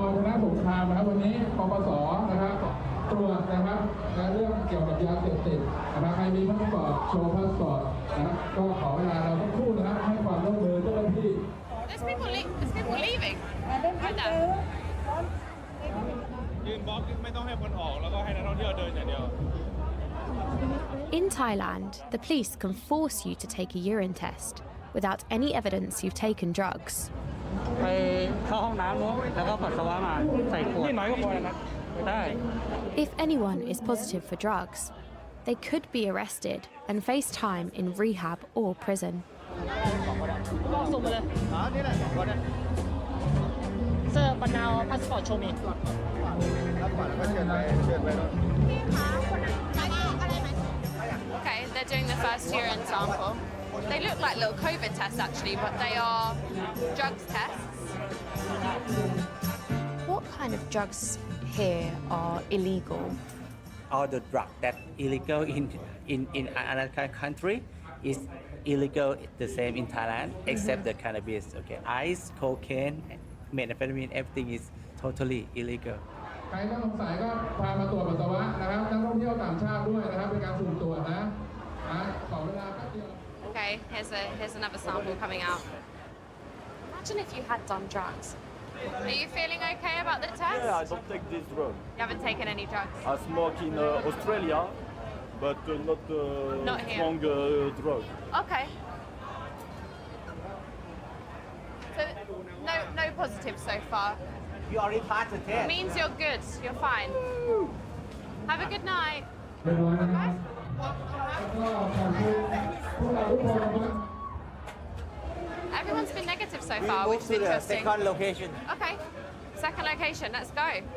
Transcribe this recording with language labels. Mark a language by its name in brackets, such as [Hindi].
[Thai] ชนะสงครามนะครับวันนี้ปปส.นะครับตรวจนะครับและเรื่องเกี่ยวกับยาเสพติดนะครับใครมีพาสปอร์ตโชว์พาสปอร์ตนะครับก็ขอเวลาเราสักครู่นะครับให้ความร่วมมือเจ้าหน้าที่ [English] There's people leaving. Right now. [Thai] ยืนบล็อกไม่ต้องให้คนออกแล้วก็ให้นักท่องเที่ยวเดินอย่างเดียว [English] In Thailand, the police can force you to take a urine test without any evidence you've taken drugs. [Thai] ไปเข้าห้องน้ำแล้วก็ปัสสาวะมาใส่ขวดนี่น้อยก็พอแล้วนะได้ [English] If anyone is positive for drugs, they could be arrested and face time in rehab or prison. [Thai] ส่งมาเลยเซอร์ปนาวพาสปอร์ตโชว์มี [English] Okay, they're doing the first urine sample. They look like little COVID tests actually, but they are drugs tests. What kind of drugs here are illegal? All the drug that illegal in another country is illegal the same in Thailand except the cannabis. Okay, ice, cocaine, methamphetamine, everything is totally illegal. [Thai] ใครต้องสงสัยก็พามาตรวจปัสสาวะนะครับนักท่องเที่ยวต่างชาติด้วยนะครับเป็นการสุ่มตรวจนะขอเวลาแป๊บเดียว [English] Okay, here's another sample coming out. Imagine if you had done drugs. Are you feeling okay about the test? Yeah, I don't take this drug. You haven't taken any drugs? I smoke in Australia, but Not here. strong drug. Okay. So no positives so far. You already passed the test. Means you're good. You're fine. Have a good night. [Thai] เรียบร้อยนะครับแล้วก็ขอบคุณพวกเราทุกคนนะครับ [English] Everyone's been negative so We far, move which is to the interesting. second location. Okay, second location. Let's go.